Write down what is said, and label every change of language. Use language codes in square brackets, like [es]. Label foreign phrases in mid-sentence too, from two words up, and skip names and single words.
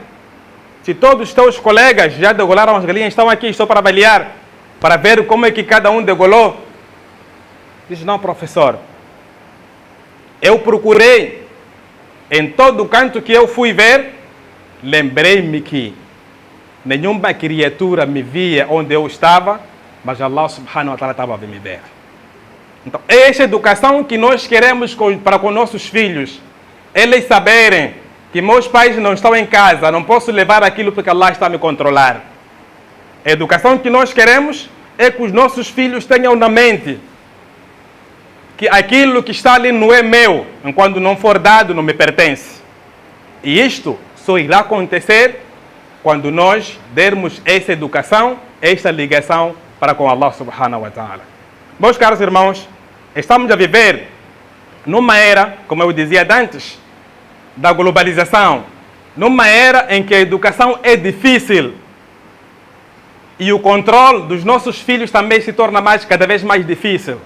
[pt] Se todos os teus colegas já degolaram as galinhas, estão aqui, estou para avaliar, para ver como é que cada um degolou. Diz: não, professor, eu procurei em todo canto que eu fui ver, lembrei-me que nenhuma criatura me via onde eu estava, mas Allah [ar] سبحانه وتعالى [pt] estava a me ver. Então, é essa educação que nós queremos para com nossos filhos. Eles saberem que meus pais não estão em casa, não posso levar aquilo porque Allah está a me controlar. A educação que nós queremos é que os nossos filhos tenham na mente que aquilo que está ali não é meu, enquanto não for dado, não me pertence. E isto só irá acontecer quando nós dermos essa educação, esta ligação para com Allah [ar] سبحانه وتعالى. [pt] Meus caros irmãos, estamos a viver numa era, como eu dizia antes, da globalização, numa era em que a educação é difícil e o controle dos nossos filhos também se torna cada vez mais difícil.